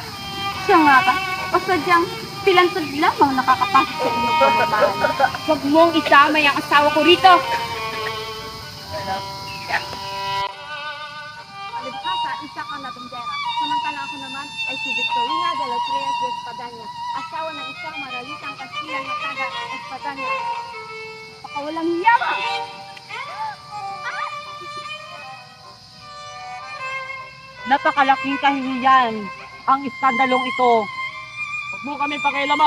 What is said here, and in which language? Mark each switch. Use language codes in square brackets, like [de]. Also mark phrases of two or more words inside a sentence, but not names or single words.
[tl] Siya nga ba? O sadyang pilantod lamang nakakapasok sa iyong pamamahal. Huwag mong itamay ang asawa ko rito! Alibhasa, isa kang labenddera. Samantala ako naman ay si Victorina de los Reyes de Espadanya, asawa ng isang maralitang Kastilang na taga Espadanya. Baka walang yaman! Napakalaking kahihiyan ang iskandalong ito. Huwag mo kami pakialaman.